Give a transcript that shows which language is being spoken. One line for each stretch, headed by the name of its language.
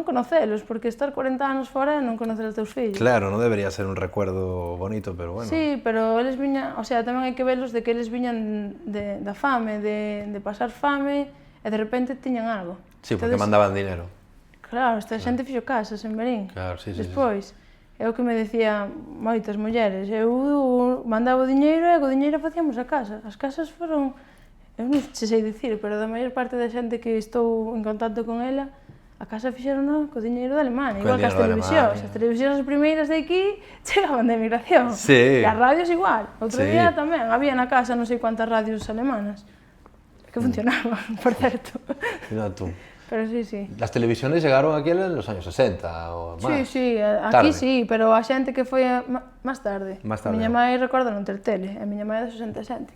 Galician: Non conocelos, porque estar 40 anos fora é non conocer os teus fillos. Claro, non debería ser un recuerdo bonito, pero bueno. Sí, pero eles viñan... O sea, tamén hai que velos de que eles viñan da fame, de pasar fame, e de repente tiñan algo.
Spanish: Sí, porque mandaban dinero.
Galician: Claro, esta xente fixo casas en Berín. Claro, sí. Despois, é o que me decía moitas mulleres. Eu mandaba o diñeiro e co diñeiro facíamos a casa. As casas foron... Eu non sei dicir, pero da maior parte da xente que estou en contacto con ela, a casa fixeron co diñeiro de Alemania, igual que as televisións. As televisións as primeiras de aquí chegaban de emigración. Sí. E as radios igual. Outro día tamén había na casa non sei cuántas radios alemanas que funcionaban, por certo. Mira tú. Pero sí, sí.
Spanish: Las televisiones llegaron aquí en los años 60 o más.
Galician: Sí, sí, aquí Tarde. sí, pero a xente que foi máis tarde. Máis tarde. Miña mãe recorda non ter tele, a miña mãe é de 67.